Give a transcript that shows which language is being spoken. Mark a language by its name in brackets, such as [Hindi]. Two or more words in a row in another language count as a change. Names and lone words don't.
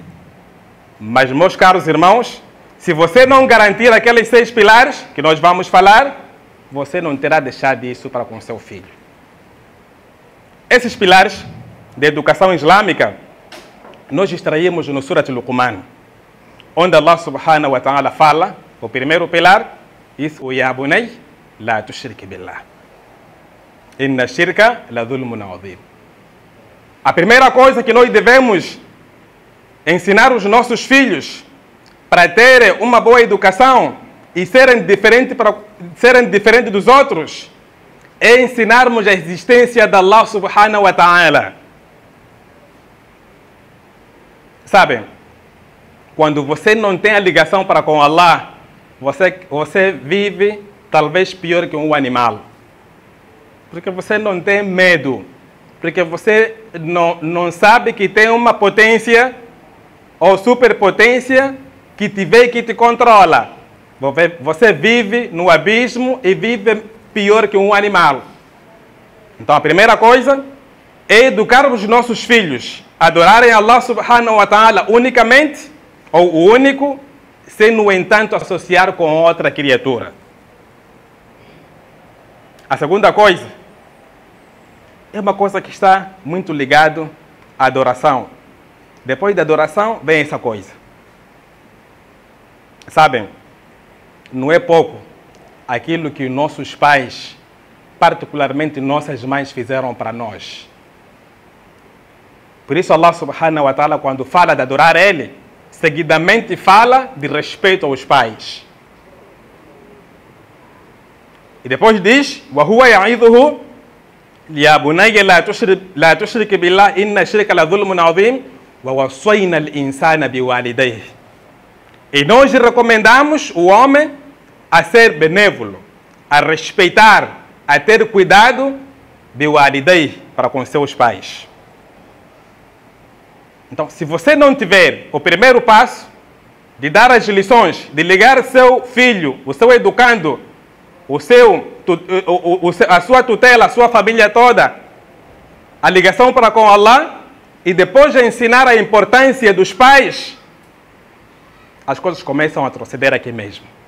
[Portuguese] Mas, meus caros irmãos, se você não garantir aqueles 6 pilares que nós vamos falar, você não terá deixado isso para com seu filho. Esses pilares de educação islâmica, nós extraímos no Surat Luqman, onde Allah [Arabic] سبحانه وتعالى [Portuguese] fala, o primeiro pilar, diz, [Arabic] يا بني لا تشرك بالله. إن الشرك لظلم عظيم. [Portuguese] A primeira coisa que nós devemos ensinar os nossos filhos para terem uma boa educação e serem diferentes dos outros é ensinarmos a existência de Allah [Arabic] سبحانه وتعالى. [Portuguese] Sabem, quando você não tem a ligação para com Allah, você vive talvez pior que um animal. Porque você não tem medo. Porque você não sabe que tem uma potência ou superpotência que te vê e que te controla. Você vive no abismo e vive pior que um animal. Então a primeira coisa é educar os nossos filhos a adorarem Allah [Arabic] سبحانه وتعالى [Portuguese] unicamente, ou o único, sem no entanto associar com outra criatura. A segunda coisa é uma coisa que está muito ligado à adoração. Depois da adoração vem essa coisa. Sabem, não é pouco aquilo que nossos pais, particularmente nossas mães, fizeram para nós. Por isso Allah [Arabic] سبحانه وتعالى, [Portuguese] quando fala de adorar Ele, seguidamente fala de respeito aos pais. E depois diz, [Arabic] وَهُوَ يَعِظُهُ يَا بُنَيَّ لَا تُشْرِكْ بِاللَّهِ إِنَّ الشِّرْكَ لَظُلْمٌ عَظِيمٌ وَوَصَّيْنَا الْإِنسَانَ بِوَالِدَيْهِ. [Portuguese] E nós recomendamos o homem a ser benévolo, a respeitar, a ter cuidado biwalidayhi, para com seus pais. Então, se você não tiver o primeiro passo de dar as lições, de ligar seu filho, o seu educando, a sua tutela, a sua família toda, a ligação para com Allah, e depois de ensinar a importância dos pais, as coisas começam a proceder aqui mesmo.